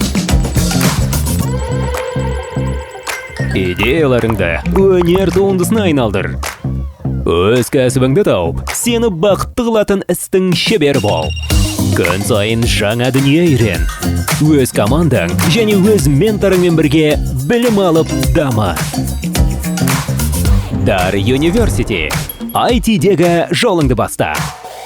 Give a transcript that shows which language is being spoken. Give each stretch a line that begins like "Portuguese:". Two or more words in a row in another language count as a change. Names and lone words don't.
Kazakh: Идеяларыңды өнер туындысына айналдыр. Өз кәсібіңді тауып, сені бақытты қылатын істің шебері бол. Күн сайын жаңа дүние үйрен. Өз командаң және өз менторыңмен бірге білім алып дама. Дар University. IT-дегі жолыңды баста.